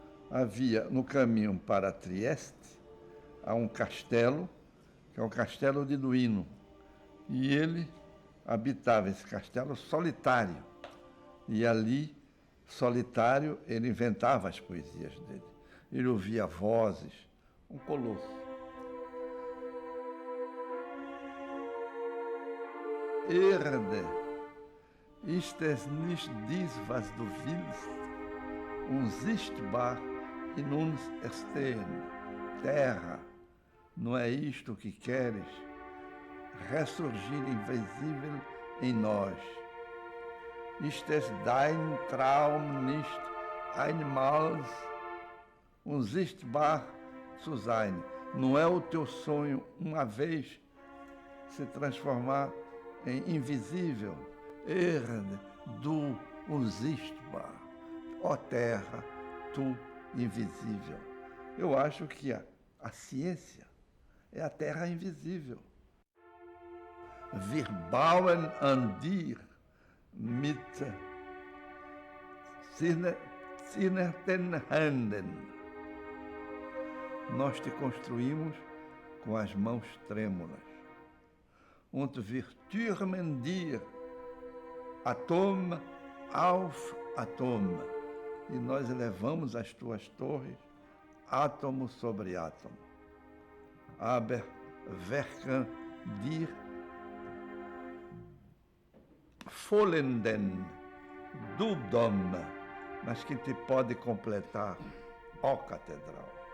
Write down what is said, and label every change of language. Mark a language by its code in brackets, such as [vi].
[pt] Havia no caminho para Trieste, há um castelo, que é o Castelo de Duino. E ele habitava esse castelo solitário. E ali, solitário, ele inventava as poesias dele. Ele ouvia vozes, um colosso. [de] Erde, ist es nicht dies, was du willst, unsichtbar in uns erstehen. [pt] Terra, não é isto que queres? Ressurgir invisível em nós. [de] Ist es dein Traum nicht einmal unsichtbar zu sein? [pt] Não é o teu sonho uma vez se transformar em invisível? [de] Erde, du unsichtbar. [pt] Ó terra, tu invisível. Eu acho que a ciência é a terra invisível. [de] Wir bauen an dir mit zitternden Händen. [pt] Nós te construímos com as mãos trêmulas. [de] Und wir türmen dir Atom auf Atom. [pt] E nós elevamos as tuas torres, átomo sobre átomo. [de] Aber werken dir vollenden du Dom, [pt] mas que te pode completar, ó catedral.